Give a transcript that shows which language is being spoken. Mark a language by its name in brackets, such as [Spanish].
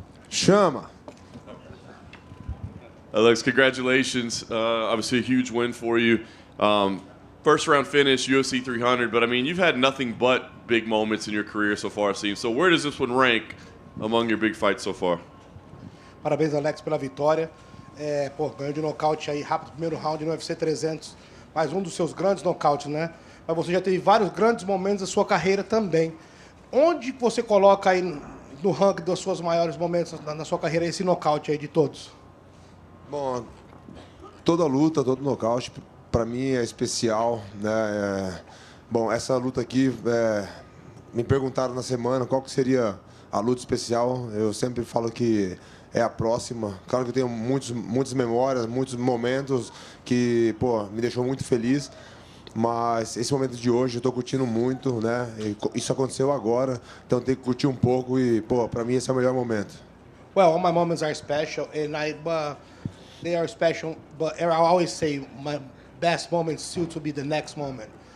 [Portuguese] Chama. [English] Alex, congratulations. Obviously, a huge win for you. First round finish, UFC 300, but I mean, you've had nothing but big moments in your career so far, it seems. So, where does this one rank among your big fights so far? [Portuguese] Parabéns, Alex, pela vitória. Ganhou de nocaute aí rápido, primeiro round no UFC 300. Mais um dos seus grandes nocautes, né? Mas você já teve vários grandes momentos da sua carreira também. Onde você coloca aí no ranking dos seus maiores momentos na sua carreira esse nocaute aí de todos? Bom, toda luta, todo nocaute, para mim é especial, né? Bom, essa luta aqui, me perguntaram na semana qual que seria a luta especial. Eu sempre falo que é a próxima. Claro que eu tenho muitas memórias, muitos momentos que, me deixou muito feliz. Mas esse momento de hoje eu estou curtindo muito, né? Isso aconteceu agora, então tem que curtir um pouco e, para mim esse é o melhor momento. [English] Well, all my moments are special, and they are special. But I always say my best moment still to be the next moment.